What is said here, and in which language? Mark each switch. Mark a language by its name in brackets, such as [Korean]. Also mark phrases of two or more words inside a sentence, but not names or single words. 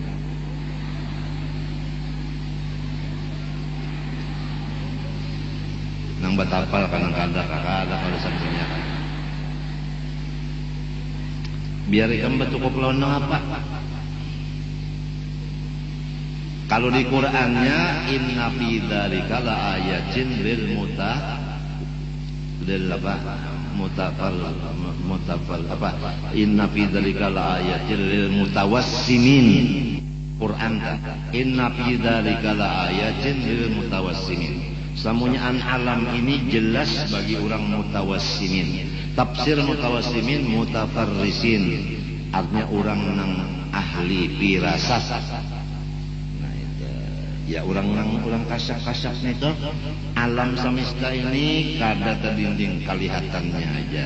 [Banjar] Nang batapal kanang kada kalau sampingnya kan. Biar ikam betukup lawan apa? Kalau di Qur'annya [Arabic] إن في ذلك لآيات لل إن في ذلك لآيات للمتوسمين. Qur'an إن في ذلك لآيات للمتوسمين. [Banjar] Samunyaan alam ini jelas bagi orang mutawassimin. Tafsir [Arabic] متوسمين متفرسين. [Banjar] Artinya orang nang ahli firasat. Ya orang kasap-kasap itu alam semesta ini kada terdinding kelihatannya aja.